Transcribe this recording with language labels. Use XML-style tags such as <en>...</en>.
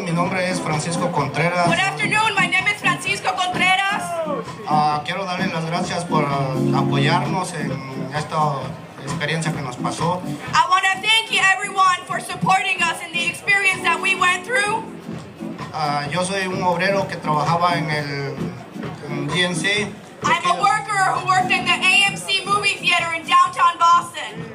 <es>Mi nombre es Francisco Contreras.</es> <en>Good afternoon, my name is Francisco Contreras.</en> <es>Quiero darle las gracias por apoyarnos en esta experiencia que nos pasó.</es> <en>I want to thank you everyone for supporting us in the experience that we went through.</en> <es>Yo soy un obrero que trabajaba en GNC.</es> <en>I'm a worker who worked in the AMC movie theater in downtown Boston.</en>